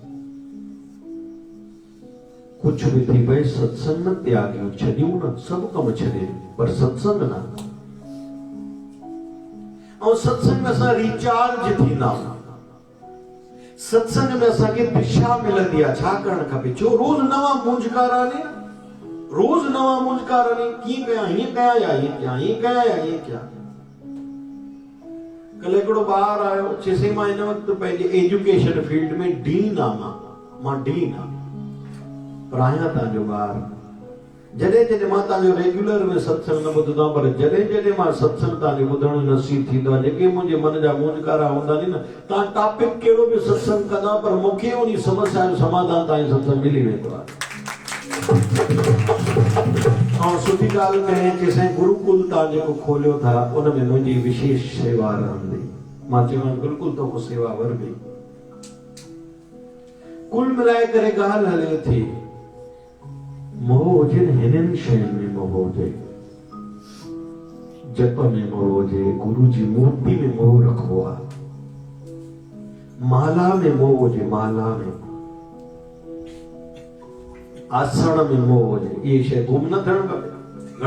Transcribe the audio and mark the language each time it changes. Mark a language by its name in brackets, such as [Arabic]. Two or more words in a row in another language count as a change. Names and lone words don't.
[Sindhi] कुछ भी थी पए सत्संग न त्यागियो, छॾियूं न, सभु कम छॾे, पर सत्संग न। और सत्संग में असां रिचार्ज थींदा आहियूं। सत्संग में असांखे दिशा मिलंदी आहे, छा करणु खपे। छो? रोज़ नवां मुंझकार ने, रोज़ नवां मुंझकार ने, कीअं कयां, हीअं कयां या हीअं कयां, हीअं कयां या हीअं कयां। कल हिकिड़ो ॿारु आयो चइसई मां हिन वक़्तु पंहिंजे [English] education field [Sindhi] में डीन आहियां, मां डीन आहियां, पर आहियां तव्हांजो ॿारु। जॾहिं जॾहिं मां तव्हांजो रेगुलर में सत्संग न ॿुधंदो आहियां, पर जॾहिं जॾहिं मां सत्संग तव्हांजो ॿुधण जो नसीब थींदो आहे, जेके मुंहिंजे मन जा मूंझकारा हूंदा आहिनि न, तव्हां टॉपिक कहिड़ो बि सत्संग कंदा, पर मूंखे उन समस्या जो समाधान तव्हांजे सत्संग मिली वेंदो आहे। ऐं सुठी ॻाल्हि में चइसई गुरुकुल तव्हां जेको खोलियो था उन में मुंहिंजी विशेष सेवा रहंदी। मां चयोमांसि बिल्कुलु तोखे सेवा वरबी। कुल मिलाए करे ॻाल्हि हले थी, मोह हुजे हिननि शयुनि में, मोह हुजे जप में, मोह हुजे गुरु जी मूर्ति में मोह रखो आहे, माला में मोह हुजे, माला में आसण में मोह हुजे, ये शइ गुम न थियणु खपे।